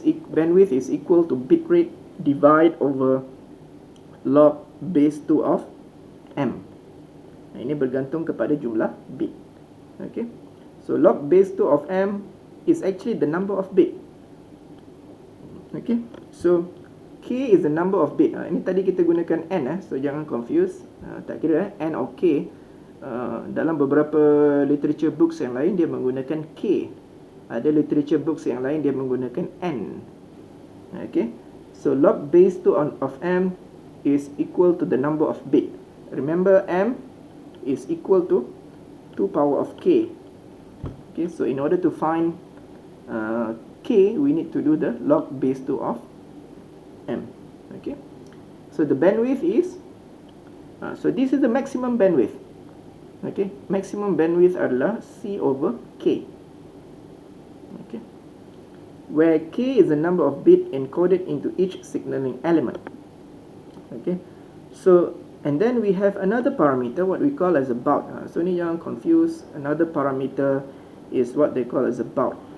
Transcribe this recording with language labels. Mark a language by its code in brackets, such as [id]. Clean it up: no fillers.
[en] bandwidth is equal to bit rate divide over log base 2 of m. [ms] Ini bergantung kepada jumlah bit. [en] Okay, so log base 2 of m is actually the number of bit. Okay, so k is the number of bit. [ms] Ini tadi kita gunakan n, so jangan confuse. Tak kira n or k. Dalam beberapa literature books yang lain dia menggunakan k. Ada literature books yang lain dia menggunakan n. [en] Okay, so log base 2 of m is equal to the number of bit. Remember, m is equal to 2 power of k. Okay, so in order to find k, we need to do the log base 2 of m. Okay, so the bandwidth is so this is the maximum bandwidth. Okay, maximum bandwidth adalah c over k. Okay, where k is the number of bit encoded into each signaling element. Okay, so and then we have another parameter what we call as a baud. So [ms] ni jangan [en] confuse. Another parameter is what they call as a baud.